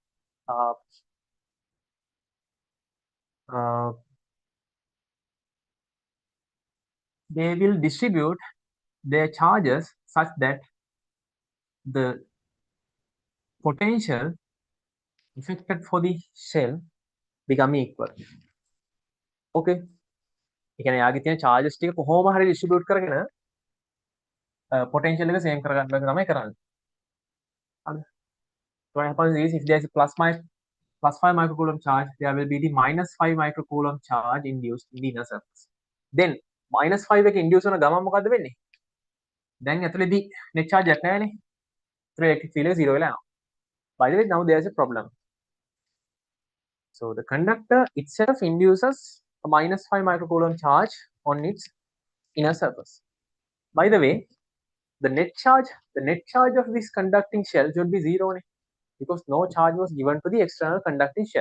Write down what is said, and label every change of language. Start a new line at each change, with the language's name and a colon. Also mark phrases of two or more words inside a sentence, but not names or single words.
English: they will distribute their charges such that the potential affected for the shell become equal.
Sinhala: Okay. ඒ කියන්නේ යාගේ තියෙන charges ටික කොහොම හරි distribute කරගෙන potential එක same කරගන්න එක තමයි කරන්නේ. හරිද?
English: So what happens is if there is a plus 5 microcoulomb charge, there will be the minus 5 microcoulomb charge induced in the inner surface. Then minus 5
Sinhala: එක induce වන ගමන් මොකද්ද වෙන්නේ? දැන් ඇතුලේදී
English: net charge
Sinhala: එකක් නැහැනේ. ඒතර
English: electric field
Sinhala: එක 0 වෙලා යනවා.
English: By the way, now there is a problem. So the conductor itself induces a minus 5 microcoulomb charge on its inner surface. By the way, the net charge of this conducting shell should be 0 because no charge was given to the external conducting shell.